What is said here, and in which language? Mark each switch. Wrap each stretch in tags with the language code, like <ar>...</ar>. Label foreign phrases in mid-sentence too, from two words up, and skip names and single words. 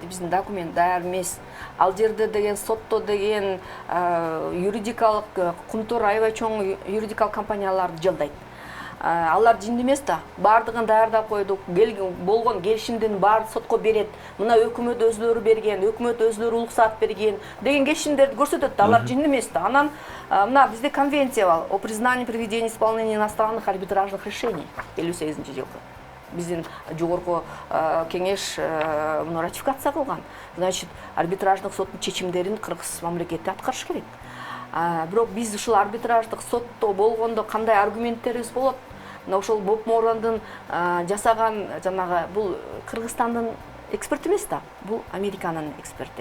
<ky>Биздин документ даяр эмес. Ал жерде деген сотто деген юридикалык кумтор аябай чоң юридикалык компанияларды жалдайт. Алар жинди эмес да. Бардыгын даярдап койдук. Болгон келишимдин баарын сотко берет. Мына өкмөт өзлөрү берген, өкмөт өзлөрү уруксаат берген деген келишимдерди көрсөтөт да. Алар жинди эмес да. Анан мына бизде конвенция бар.</ky> <ru>О признании проведения исполнения иностранных арбитражных решений 58-жылкы.</ru> <ky>Биздин жогорку кеңеш муну ратификация кылган. Значит, арбитраждык соттун чечимдерин Кыргыз мамлекети аткарыш керек. Бирок биз ушул арбитраждык сотто болгондо кандай аргументтерибиз болот? Мына ошол Боб Морандын жасаган жанагы бул Кыргызстандын эксперти эмес да, бул Американын эксперти.</ky>